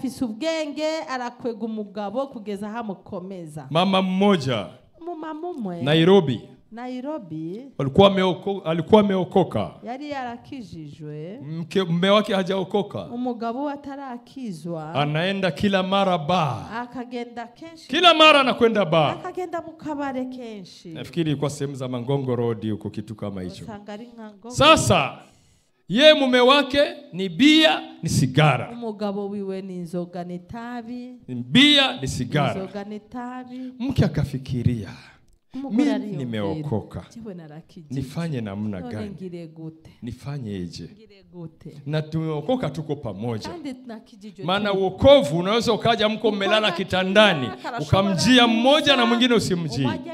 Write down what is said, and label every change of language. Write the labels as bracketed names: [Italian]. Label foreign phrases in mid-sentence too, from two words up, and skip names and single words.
[Swahili] Mama mmoja Nairobi alikuwa ameokoka. [Rundi] Yari yarakijijwe. [Swahili] Mume wake hajaokoka. [Rundi] Umugabo atarakizwa. [Swahili] Anaenda kila mara bar. [Rundi] Akagenda kenshi. [Swahili] Kila mara anakwenda bar. [Rundi] Akagenda mukabare kenshi. [Swahili] Nafikiri kwa sehemu za Mangongo Road huko kitu kama hicho. Sasa ye mume wake ni bia ni sigara. [Rundi] Umugabo wiwe ni inzoga n'itabi. [Swahili] Bia ni sigara. [Rundi] Inzoga n'itabi. [Swahili] Mke akafikiria, mimi nimeokoka, nifanye namna gani? Nifanyeje? Na tumeokoka tuko pamoja. Maana wokovu unaweza ukaja mko mmelala kitandani, ukamjia mmoja na mwingine usimjie.